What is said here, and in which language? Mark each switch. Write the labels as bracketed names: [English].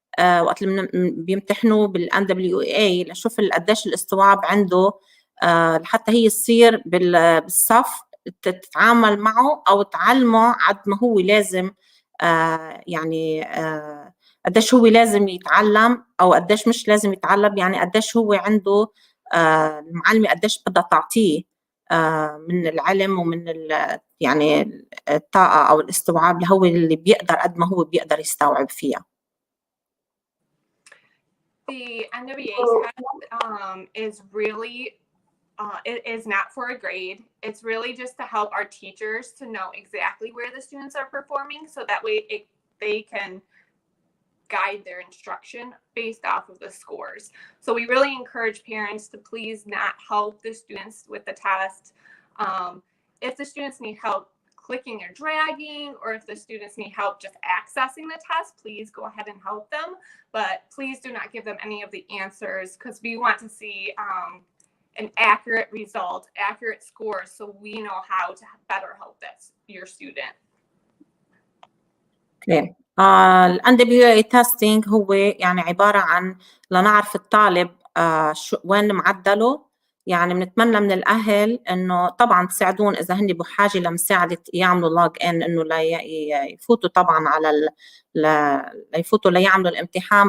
[Arabic] وقت اللي بيمتحنوا بالNWEA لنشوف قديش الاستوعاب عنده، لحتى هي تصير بالصف تتعامل معه أو تعلمه عد ما هو لازم، يعني قديش هو لازم يتعلم أو قديش مش لازم يتعلم، يعني قديش هو عنده المعلمة قديش بدها تعطيه من العلم ومن يعني الطاقة أو الاستوعاب اللي هو اللي بيقدر قد ما هو بيقدر يستوعب فيها. [English] The NWEA test is really, it is not for a grade. It's really just to help our teachers to know exactly where the students are performing, so that way they can guide their instruction based off of the scores. So we really encourage parents to please not help the students with the test. If the students need help clicking or dragging, or if the students need help just accessing the test, please go ahead and help them. But please do not give them any of the answers, because we want to see an accurate result, accurate scores, so we know how to better help your student. Okay. [Arabic] الNWEA testing هو يعني عبارة عن لنعرف الطالب وين معدله. يعني بنتمنى من الأهل إنه طبعا تساعدون إذا هن بحاجة لمساعدة يعملوا لوج إن، إنه يفوتوا طبعا على يفوتوا ليعملوا الامتحان.